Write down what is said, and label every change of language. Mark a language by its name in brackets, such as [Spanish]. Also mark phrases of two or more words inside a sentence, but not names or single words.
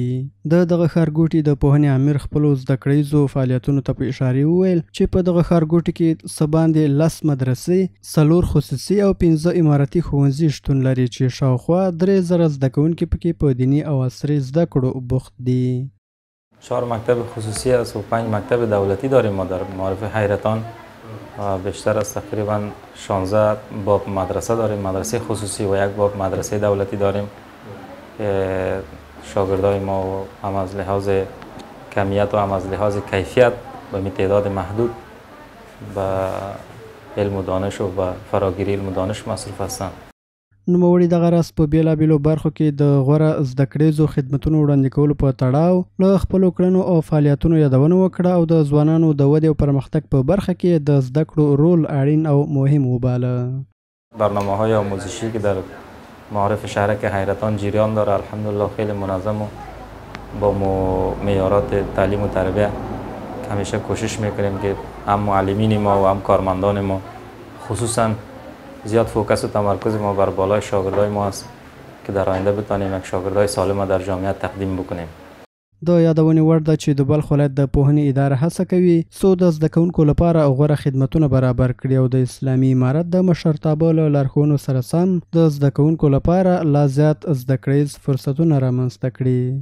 [Pashto] د دغه ښارګوټي د پوهنې امیر خپلو زده کړیزو فعالیتونو ته په اشارې وویل چې په دغه ښارګوټي کې څه باندې 10 مدرسې، 4 خصوصي او 15 اماراتي ښوونځي شتون لري چې شاوخوا 3000 زده کوونکي پکې په دیني او عصري زده کړو بوخت دي. [Persian] 4 مکتب خصوصی است و 5 مکتب دولتی داریم ما در معارف حیرتان و بیشتر از تقریبا 16 باب مدرسه داریم، مدرسه خصوصی و 1 باب مدرسه دولتی داریم که شاگردای ما هم از لحاظ کمیت و هم از لحاظ کیفیت به تعداد محدود به علم و دانش و به فراگیری علم و دانش مصروف هستند. [Pashto] نوموړي دغه راز په بېلابېلو برخو کې د غوره زده کړیزو خدمتونو وړاندې کولو په تړاو له خپلو کړنو او فعالیتونو یادونه وکړه او د ځوانانو د ودې او پرمختګ په برخه کې د زده کړو رول اړین او مهم وباله. [Persian] برنامه‌های آموزشی که در معارف شهرک حیرتان جریان داره الحمدلله خیلی منظم و با معیارات تعلیم و تربیت همیشه کوشش میکنیم که هم معلمین ما و هم کارمندان ما خصوصا زیاد فوکس و تمرکز ما بر بالای شاگردای ما است که در آینده بتانیم یک شاگردای سالم در جامعه تقدیم بکنیم. [Pashto] د یادونې وړ ده چې د بلخ ولایت د پوهنې اداره هڅه کوي څو د زده کوونکو لپاره غوره خدمتونه برابر کړي او د اسلامي امارت د مشرتابه له لارښوونو سره سم د زده کوونکو لپاره لا زیات زده کړیز فرصتونه رامنځته کړي.